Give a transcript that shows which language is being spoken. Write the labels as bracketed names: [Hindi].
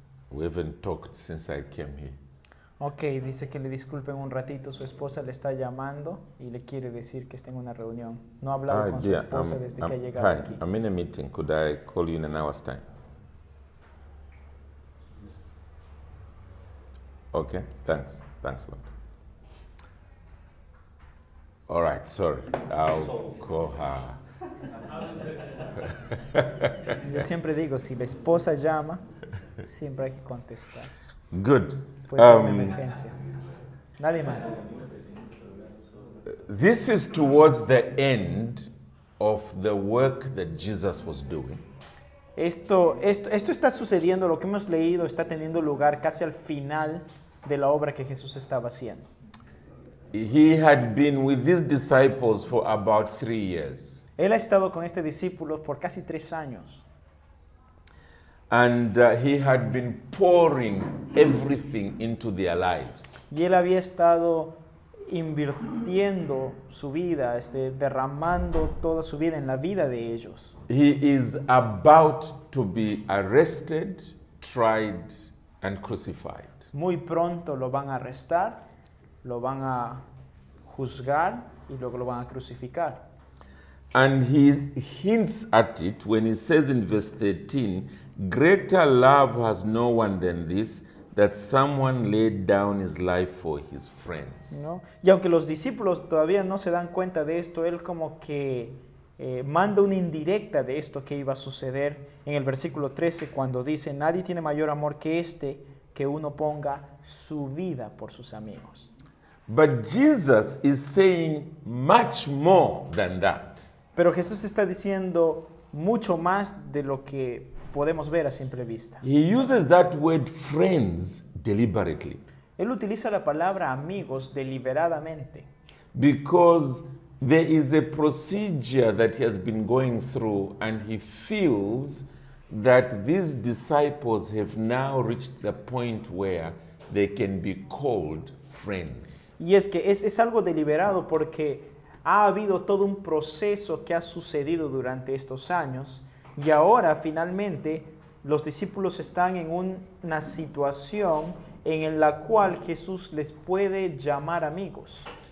[English] We haven't talked since I came here. [Spanish] Ok, dice que le disculpen un ratito, su esposa le está llamando y le quiere decir que está en una reunión. No ha hablado con su esposa desde que ha llegado [English] hi, [Spanish] aquí. [English] I'm in a meeting. Could I call you in an hour's time? Okay, thanks. Thanks a lot. All right, sorry. I'll call her. [Spanish] Yo siempre digo, si la esposa llama, siempre hay que contestar. [English] Good. [Spanish] Puede ser una emergencia. Nadie más. [English] This is towards the end of the work that Jesus was doing. [Spanish] Esto está sucediendo, lo que hemos leído está teniendo lugar casi al final de la obra que Jesús estaba haciendo. [English] He had been with these disciples for about 3 years. [Spanish] Él ha estado con este discípulo por casi 3 años. [English] And he had been pouring everything into their lives. [Spanish] Y él había estado invirtiendo su vida, derramando toda su vida en la vida de ellos. [English] he is about to be arrested, tried, and crucified. [Spanish] Muy pronto lo van a arrestar, lo van a juzgar y luego lo van a crucificar. [English] And he hints at it when he says in verse 13, greater love has no one than this, that someone laid down his life for his friends. [Spanish] ¿No? Y aunque los discípulos todavía no se dan cuenta de esto, él como que manda una indirecta de esto que iba a suceder en el versículo 13 cuando dice, nadie tiene mayor amor que este, que uno ponga su vida por sus amigos. [English] But Jesus is saying much more than that. [Spanish] Pero Jesús está diciendo mucho más de lo que podemos ver a simple vista. [English] He uses that word friends deliberately [Spanish] Él utiliza la palabra amigos deliberadamente, [English] because there is a procedure that he has been going through, and he feels that these disciples have now reached the point where they can be called friends. [Spanish] y es que es algo deliberado porque ha habido todo un proceso que ha sucedido durante estos años y ahora finalmente los discípulos están en una situación en la cual Jesús les puede llamar amigos.